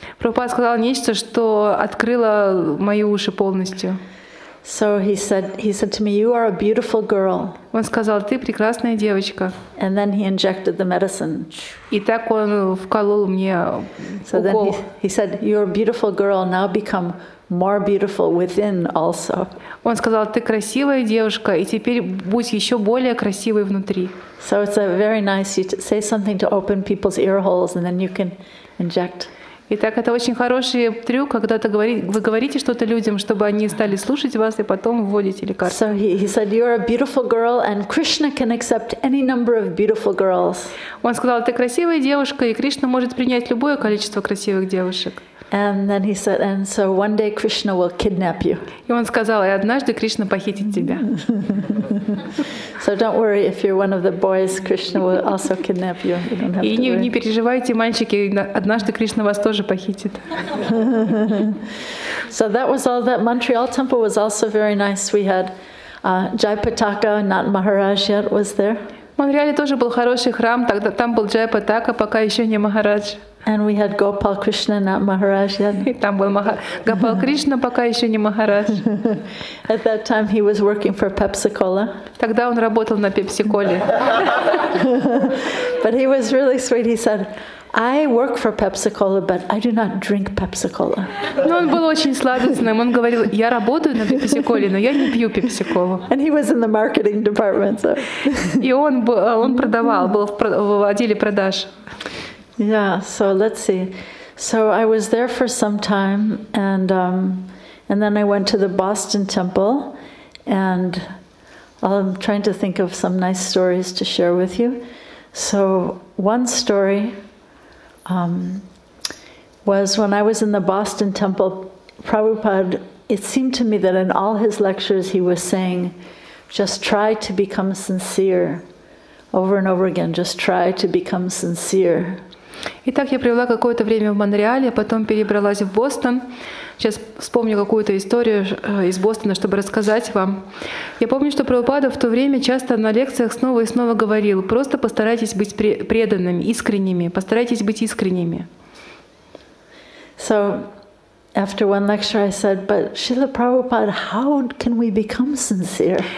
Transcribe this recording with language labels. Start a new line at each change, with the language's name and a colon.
Russian: Прабхупада сказал нечто, что открыло мои уши полностью.
English: So he said to me, "You are a beautiful girl."
Russian: Он сказал: ты прекрасная девочка.
English: And then he injected the medicine.
Russian: И так он вколол мне
English: So then
Russian: укол.
English: he said, "You're a beautiful girl. Now become more beautiful within also."
Russian: Он сказал: ты красивая девушка, и теперь будь еще более красивой внутри.
English: So it's a very nice. You say something to open people's ear holes, and then you can inject.
Russian: Итак, это очень хороший трюк, когда вы говорите что-то людям, чтобы они стали слушать вас, и потом вводите лекарство.
English: So he said, "You're a beautiful girl, and Krishna can accept any number of beautiful girls."
Russian: Он сказал: ты красивая девушка, и Кришна может принять любое количество красивых девушек.
English: And then he said, and so one day Krishna will kidnap you.
Russian: И он сказал, и однажды Кришна похитит тебя.
English: So don't worry, if you're one of the boys, Krishna will also kidnap you. You don't have
Russian: И
English: to
Russian: не
English: worry.
Russian: переживайте, мальчики, однажды Кришна вас тоже похитит.
English: So that was all. That Montreal temple was also very nice. We had Jaipataka, not Maharaj yet, was there.
Russian: В Монреале тоже был хороший храм, тогда там был Джайпатака, пока еще не Махарадж.
English: And we had Gopal Krishna, not Maharaj yet.
Russian: И там был Гопал Кришна, пока еще не Махарадж.
English: At that time he was working for Pepsi-Cola.
Russian: Тогда он работал на Пепси-Коле.
English: But he was really sweet. He said, I work for Pepsi-Cola, but I do not drink Pepsi-Cola.
Russian: Но он был очень сладостным. Он говорил, я работаю на Пепси-Коле, но я не пью Пепси-Колу.
English: And he was in the marketing department. So.
Russian: И он продавал, был в отделе продаж.
English: Yeah, so let's see. So I was there for some time, and then I went to the Boston temple, and I'm trying to think of some nice stories to share with you. So one story was when I was in the Boston temple, Prabhupada, it seemed to me that in all his lectures he was saying, just try to become sincere. Over and over again, just try to become sincere.
Russian: Итак, я провела какое-то время в Монреале, потом перебралась в Бостон. Сейчас вспомню какую-то историю из Бостона, чтобы рассказать вам. Я помню, что Прабхупада в то время часто на лекциях снова и снова говорил, просто постарайтесь быть преданными, искренними, постарайтесь быть искренними.
English: So, after one lecture I said, but Srila Prabhupada, how can we become sincere?